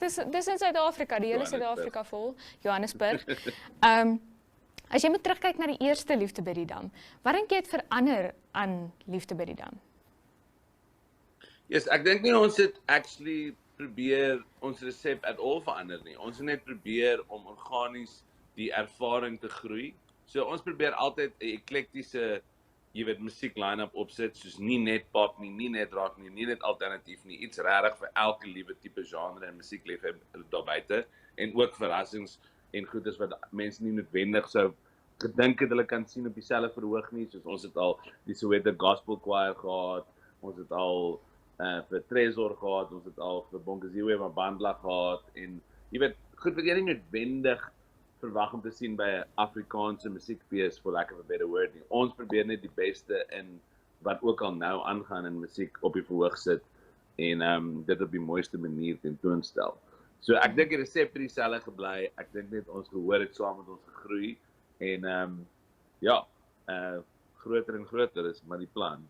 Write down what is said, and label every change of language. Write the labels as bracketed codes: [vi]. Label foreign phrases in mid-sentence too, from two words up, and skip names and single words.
[af] Dis in Suid-Afrika, die hele Suid-Afrika vol. Johannesburg. As jy moet terugkyk na die eerste Liefde by die Dam, wat dink jy het verander aan Liefde by die Dam? Yes, ek dink nie ons het actually probeer ons resep [en] at all [af] verander nie. Ons het net probeer om organies die ervaring te groei. So ons probeer altyd 'n eklektiese, musiek line-up opsit, soos nie net pop nie, nie net rock nie, nie net alternatief nie, iets regtig vir elke liewe tipe genre en musiekliefhebber daar buite en ook verrassings en goeders wat mense nie noodwendig sou gedink het hulle kan sien op dieselfde verhoog nie, soos ons het al die Soweto Gospel Choir gehad, ons het al vir Tresor gehad, ons het al vir Bonkeziwe Mabandla gehad en goed wat jy nie noodwendig verwag om te sien by 'n Afrikaanse musiekfees, [en] for lack of a better word nie. [af] Ons probeer net die beste in wat ook al nou aangaan in musiek op die verhoog sit en dit op die mooiste manier tentoonstel. So ek dink die resep het dieselfde gebly. Ek dink net ons gehoor het saam met ons gegroei en groter en groter is maar die plan.